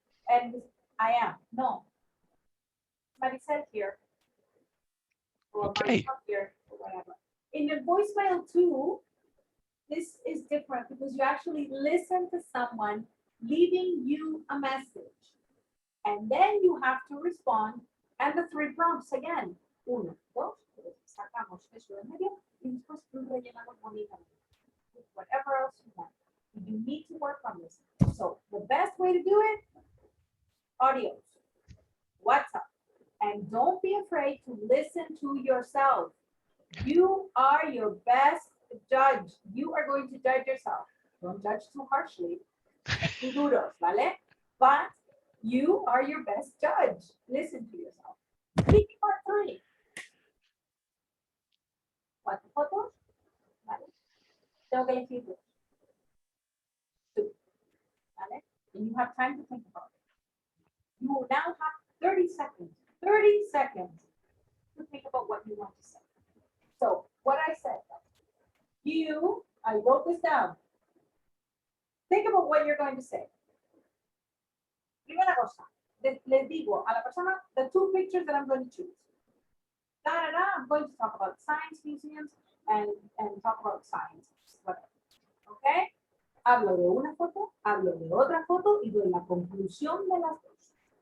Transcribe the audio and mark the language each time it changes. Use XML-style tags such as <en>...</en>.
<en>And I am, no. Maricel here. Or Okay. Maricel here, or whatever. In your voicemail too, this is different because you actually listen to someone leaving you a message. And then you have to respond, and the 3 prompts again.</en> <es>1, 2, 3, sacamos eso de medio y después rellenamos bonitamente.</es> <en>Whatever else you want. You need to work on this. So the best way to do it, audios, WhatsApp, and don't be afraid to listen to yourself. You are your best judge. You are going to judge yourself. Don't judge too harshly. Too</en> <es>duros, ¿vale?</es> <en>But you are your best judge. Listen to yourself. Speaking part 3.</en> <es>4 fotos, ¿vale? Tengo que elegir 2. 2, ¿vale?</es> <en>And you have time to think about it. You will now have 30 seconds. 30 seconds to think about what you want to say. So what I said, I wrote this down. Think about what you're going to say.</en> <es>Primera cosa, les digo a la persona</es> <en>the 2 pictures that I'm going to choose. I'm going to talk about science museums and talk about science, whatever. Okay?</en> <es>Hablo de una foto, hablo de otra foto y doy la conclusión de las 2.</es>